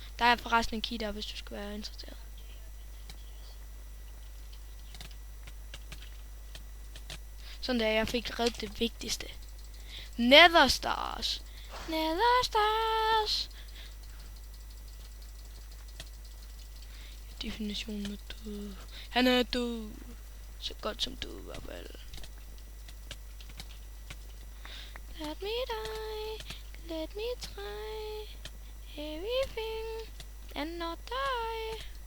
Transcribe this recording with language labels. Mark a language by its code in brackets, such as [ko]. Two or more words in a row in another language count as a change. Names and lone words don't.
[da] Der er forresten en key der, hvis du skal være interesseret. Sådan der, jeg fik reddet det vigtigste. Nether Stars. Definitionen af død. Han er død. Så godt som død, i hvert fald. [en] Let me die. Let me try everything and not die.